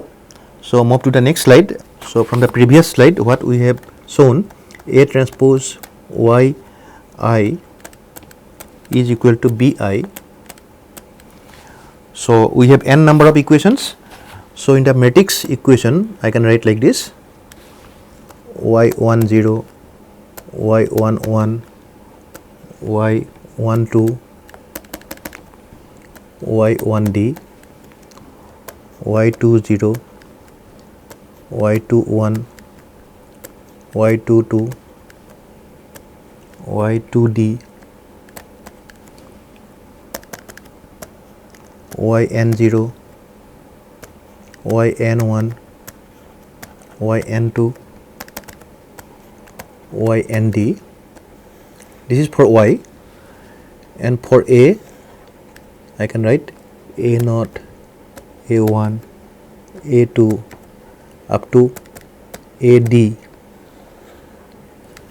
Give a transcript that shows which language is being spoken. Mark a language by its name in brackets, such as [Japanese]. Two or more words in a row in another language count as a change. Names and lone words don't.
[English] So move to the next slide. So from the previous slide, what we have shown, A transpose Y I is equal to Bi. So we have n number of equations. So in the matrix equation I can write like this: Y10, Y11, Y12, Y1D, Y20, Y21, Y22, Y2D, yn0, yn1, yn2, ynd. This is for y, and for a I can write a0, a1, a2 up to ad.